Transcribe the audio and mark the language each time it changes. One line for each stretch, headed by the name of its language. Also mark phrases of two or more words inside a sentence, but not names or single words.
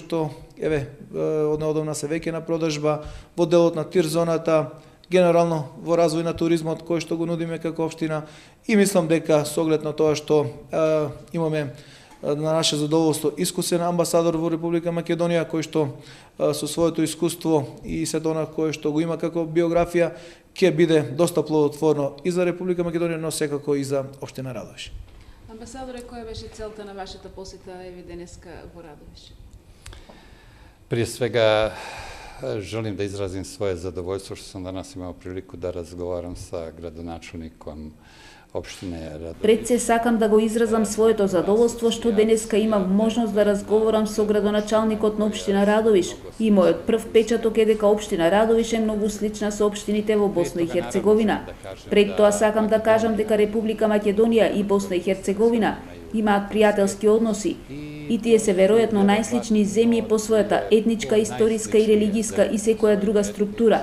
Macedonian: што еве од неодамна се веќе на продажба, во делот на тир зоната, генерално во развој на туризмот кој што го нудиме како општина и мислам дека со оглед на тоа што имаме на наше задоволство искусен амбасадор во Република Македонија кој што со своето искуство и сето она кое што го има како биографија ќе биде доста плодотворно и за Република Македонија, но секако и за општина Радовиш. Амбасадоре, која беше целта на вашата посета еве денеска во Радовиш?
Bosnian: Prije svega želim da izrazim svoje zadovoljstvo što sam danas imao priliku da razgovaram sa gradonačelnikom opštine Радовиш.
Macedonian: Пред се сакам да го изразам своето задоволство што денеска имам можност да разговарам со градоначалникот на општина Радовиш. И мојот прв печаток е дека општина Радовиш е многу слична со општините во Босна и Херцеговина. Пред тоа сакам да кажам дека Република Македонија и Босна и Херцеговина имаат пријателски односи и тие се веројатно најслични земји по својата етничка, историска и религиска и секоја друга структура.